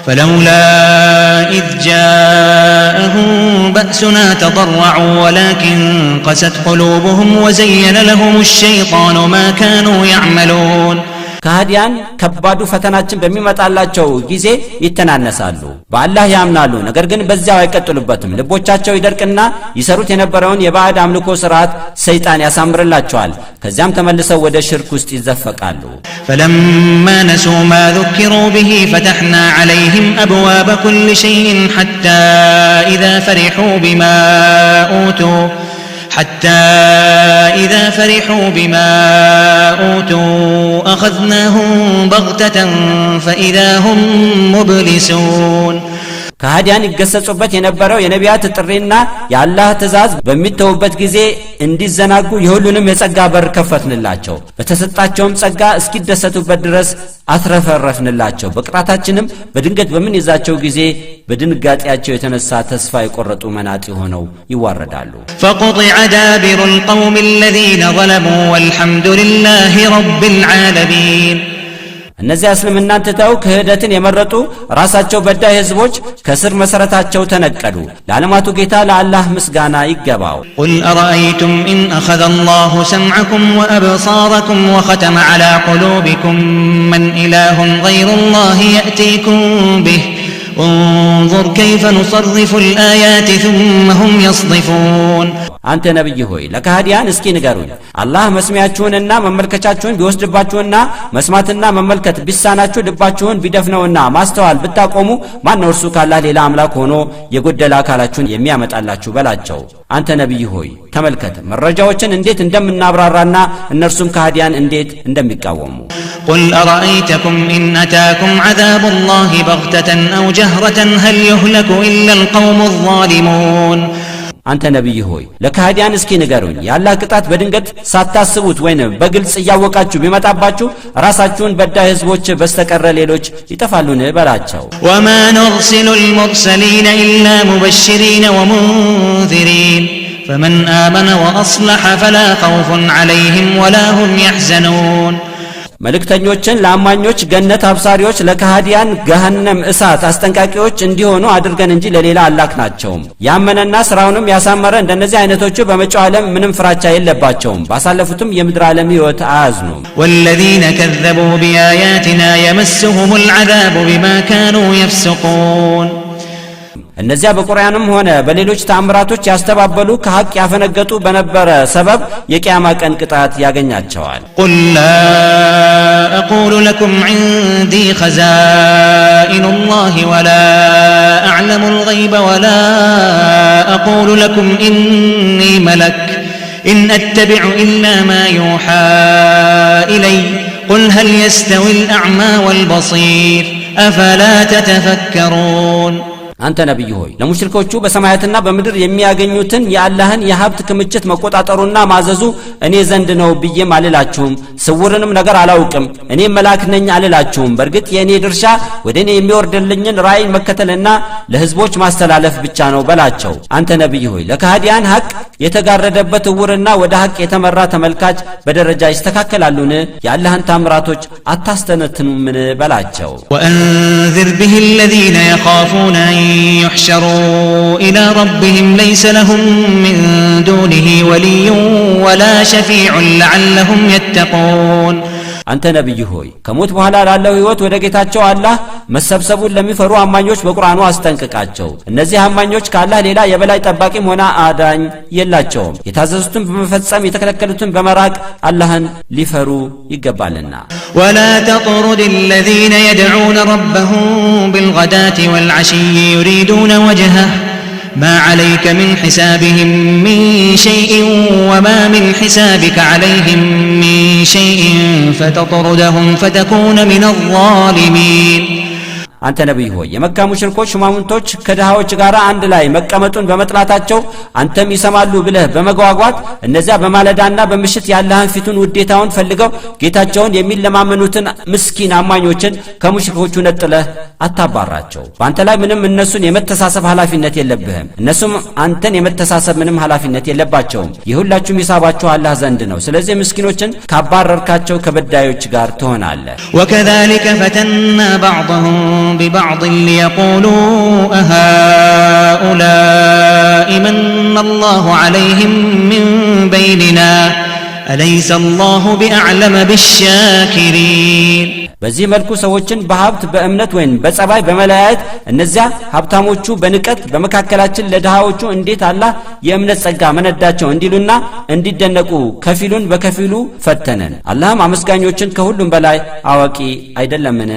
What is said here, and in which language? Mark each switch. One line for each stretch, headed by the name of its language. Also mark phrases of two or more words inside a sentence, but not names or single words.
Arabic: فلولا إذ جاءهم بأسنا تضرعوا ولكن قست قلوبهم وزين لهم الشيطان ما كانوا يعملون
Amharic: ከሃዲያን ከባዱ ፈተናችን በሚመጣላቸው ጊዜ ይተናነሳሉ፣ በአላህ ያምናሉ፣ ነገር ግን በዚያው አይቀጥሉበትም። ልቦቻቸው ይደርቅና ይሰሩት የነበረውን የባዕድ አምልኮ ሥርዓት ሰይጣን ያሳምርላቸዋል። ከዚያም ተመልሰው ወደ ሽርክ ውስጥ ይዘፈቃሉ።
Arabic: فلما نسوا ما ذكروا به فتحنا عليهم أبواب كل شيء حتى إذا فرحوا بما أوتوا أخذناهم بغتة فإذا هم مبلسون
Amharic: ከሃዲያን ይገሰጹበት የነበረው የነቢያት ጥሪና የአላህ ትእዛዝ በሚተውበት ጊዜ እንዲዘናጉ የሁሉንም የጸጋ በር ከፈትንላቸው። በተሰጣቸውም ጸጋ እስኪደሰቱበት ድረስ አትረፈረፍንላቸው። በቅጣታችንም በድንገት በምንይዛቸው ጊዜ በድንጋጤያቸው የተነሳ ተስፋ የቆረጡ መናጢ ሆነው ይዋረዳሉ።
Arabic: فقطع دابر القوم الذين ظلموا والحمد لله رب العالمين
Amharic: እነዚያ እስልምናን ትተው ክህደትን የመረጡ ራሳቸው በዳይ ህዝቦች ከስር መሰረታቸው ተነቀሉ። ለዓለማቱ ጌታ ለአላህ ምስጋና ይገባው።
Arabic: قل أرأيتم إن أخذ الله سمعكم وأبصاركم وختم على قلوبكم من إله غير الله يأتيكم به انظر كيف نصرف الآيات ثم هم يصدفون
Amharic: አንተ ነብይ ሆይ ለካህዲያን እስኪ ንገሩኝ፣ አላህ መስሚያችሁንና መመልከቻችሁን ቢወስድባችሁና መስማትና መመልከት ቢሳናችሁ ልባችሁን ቢደፍነውና ማስተዋል ብታቆሙ ማን ነው እርሱ ካላህ ሌላ አምላክ ሆኖ የጎደለ አካላችሁን የሚያመጣላችሁ በላቸው። አንተ ነብይ ሆይ ተመልከት መረጃዎችን እንዴት እንደምናብራራና እነርሱም ካህዲያን እንዴት እንደሚቃወሙ።
Arabic: قل أرأيتكم إن أتاكم عذاب الله بغتة أو جهرة هل يهلك إلا القوم الظالمون
Amharic: አንተ ነብይ ሆይ ለካህዲያን እስኪ ንገሩኝ፣ ያላህ ቅጣት በድንገት ሳታስቡት ወይንም በግልጽ እያወቃችሁ ቢመጣባችሁ ራሳችሁን በዳይ ህዝቦች በስተቀር ሌሎች ይጠፋሉን በላቸው።
Arabic: وما نرسل المرسلين إلا مبشرين ومنذرين فمن آمن وأصلح فلا خوف عليهم ولا هم يحزنون
Amharic: መልእክተኞችን ለአማኞች ገነት አብሳሪዎች፣ ለካህዲያን ገሃነም እሳት አስጠንቃቂዎች እንዲሆኑ አድርገን እንጂ ለሌላ አላክናቸውም። ያመነና ስራውንም ያሳመረ እንደነዚህ አይነቶቹ በመጪው ዓለም ምንም ፍራቻ የለባቸውም፣ ባሳለፉትም የምድር ዓለም ህይወት አያዝኑም።
Arabic: والذين كذبوا بآياتنا يمسهم العذاب بما كانوا يفسقون
Amharic: እነዚያ በቁርአንም ሆነ በሌሎች ተአምራቶች ያስተባበሉ ከሐቅ ያፈነገጡ በነበረ ሰበብ የቂያማ ቀን ቅጣት ያገኛቸዋል።
Arabic: قل لا أقول لكم عندي خزائن الله ولا أعلم الغيب ولا أقول لكم إني ملك إن أتبع إلا ما يوحى إلي قل هل يستوي الأعمى والبصير أفلا تتفكرون
Amharic: አንተ ነብይ ሆይ ለሙሽሪኮቹ በሰማያትና በምድር የሚያገኙትን የአላህን የሀብት ክምችት መቆጣጠሩና ማዘዙ እኔ ዘንድ ነው ብዬም አልላችሁም። ስውርንም ነገር አላውቅም፣ እኔ መልአክ ነኝ አልላችሁም። በርግጥ የኔ ድርሻ ወደ እኔ የሚወርድልኝን ራእይ መከተልና ለህዝቦች ማስተላለፍ ብቻ ነው በላቸው። አንተ ነብይ ሆይ ለካህዲያን ሐቅ የተጋረደበት እውርና ወደ ሐቅ የተመራ ተመልካች በደረጃ ይስተካከላሉን? የአላህን ታምራቶች አታስተነትኑምን በላቸው።
Arabic: وأنذر به الذين يخافون يحشروا إلى ربهم ليس لهم من دونه ولي ولا شفيع لعلهم يتقون
Amharic: አንተ ነብይ ሆይ ከሞት በኋላ ላለው ህይወት ወደ ጌታቸው አላህ መሰብሰቡን ለሚፈሩ አማኞች በቁርአኑ አስጠንቅቃቸው። እነዚህ አማኞች ከአላህ ሌላ የበላይ ጠባቂም ሆነ አዳኝ የላቸውም። የታዘዙትን በመፈጸም የተከለከሉትን በመራቅ አላህን ሊፈሩ ይገባልና።
Arabic: ولا تطرد الذين يدعون ربهم بالغداة والعشي يريدون وجهه ما عليك من حسابهم من شيء وما من حسابك عليهم من شيء فتطردهم فتكون من الظالمين
Amharic: አንተ ነብይ ሆይ የመካ ሙሽሪኮች ሹማምንቶች ከድሃዎች ጋር አንድ ላይ መቀመጡን በመጥላታቸው አንተም ይሰማሉ ብለህ በመጓጓት እነዚያ በማለዳና በምሽት ያለህን ፊቱን ውዴታውን ፈልገው ጌታቸውን የሚለማመኑትን ምስኪን አማኞችን ከሙሽሪኮቹ ነጥለህ አታባራቸው። በአንተ ላይ ምንም እነሱን የመተሳሰብ ኃላፊነት የለብህም፣ እነሱም አንተን የመተሳሰብ ምንም ኃላፊነት የለባቸውም። የሁላችሁም ሂሳባችሁ አላህ ዘንድ ነው። ስለዚህ ምስኪኖችን ካባረርካቸው ከበዳዮች ጋር ትሆናለህ።
Arabic: وكذلك فتنا بعضهم ببعض ليقولوا أهؤلاء من الله عليهم من بيننا أليس الله بأعلم بالشاكرين
Amharic: በዚህ መልኩ ሰዎችን በሀብት በእምነት ወይም በጸባይ በመለያየት እነዚያ ሀብታሞቹ በንቀት በመካከላችን ለድሃዎቹ እንዴት አላህ የእምነት ጸጋ መነዳቸው እንዲሉና እንዲደነቁ ከፊሉን በከፊሉ ፈተነን። አላህም አመስጋኞችን ከሁሉም በላይ አዋቂ አይደለምን?